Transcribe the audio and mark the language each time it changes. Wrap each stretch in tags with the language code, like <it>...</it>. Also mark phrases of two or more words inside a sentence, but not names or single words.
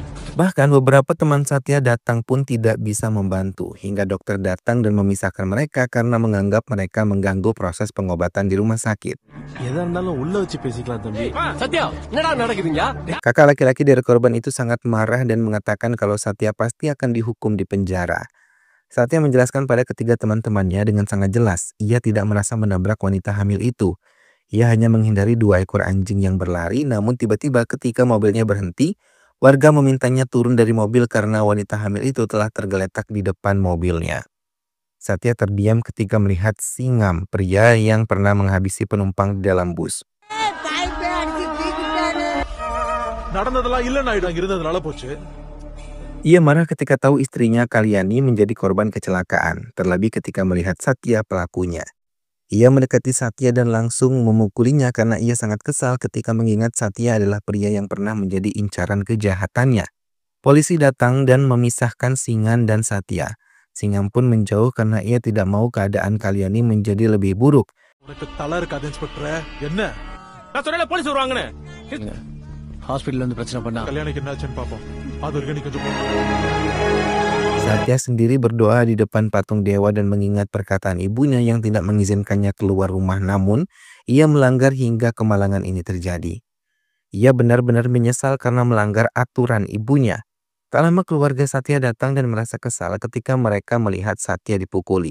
<id>Bahkan beberapa teman Satya datang pun tidak bisa membantu, hingga dokter datang dan memisahkan mereka karena menganggap mereka mengganggu proses pengobatan di rumah sakit.</id> <ta>எதா இருந்தாலும் உள்ள வச்சு பேசிக்கலாம் தம்பி. சத்யா என்னடா நடக்குதுங்க?</ta> <id>Kakak laki-laki dari korban itu sangat marah dan mengatakan kalau Satya pasti akan dihukum di penjara. Satya menjelaskan pada ketiga teman-temannya dengan sangat jelas, ia tidak merasa menabrak wanita hamil itu. Ia hanya menghindari 2 ekor anjing yang berlari, namun tiba-tiba ketika mobilnya berhenti, warga memintanya turun dari mobil karena wanita hamil itu telah tergeletak di depan mobilnya. Satya terdiam ketika melihat Singam, pria yang pernah menghabisi penumpang di dalam bus.</id> <ta>நடந்ததெல்லாம் இல்லன்னு ஆயிடும் இருந்ததுனால போச்சு.</ta> <id>Ia marah ketika tahu istrinya Kalyani menjadi korban kecelakaan, terlebih ketika melihat Satya pelakunya. Ia mendekati Satya dan langsung memukulinya karena ia sangat kesal ketika mengingat Satya adalah pria yang pernah menjadi incaran kejahatannya. Polisi datang dan memisahkan Singan dan Satya. Singan pun menjauh karena ia tidak mau keadaan Kalyani menjadi lebih buruk.</id> <ta>உனக்கு தலை இருக்காது இன்ஸ்பெக்டர். என்ன நான் சொன்னேன்ல போலீஸ் வருவாங்கன்னு. ஹாஸ்பிட்டல்ல வந்து பிரச்சனை பண்ணா கல்யாணிக்கு என்னாச்சுன்னு பாப்போம். அது வரைக்கும் நீ கொஞ்சம்</ta> <id>Satya sendiri berdoa di depan patung dewa dan mengingat perkataan ibunya yang tidak mengizinkannya keluar rumah, namun ia melanggar hingga kemalangan ini terjadi. Ia benar-benar menyesal karena melanggar aturan ibunya. Tak lama keluarga Satya datang dan merasa kesal ketika mereka melihat Satya dipukuli.</id>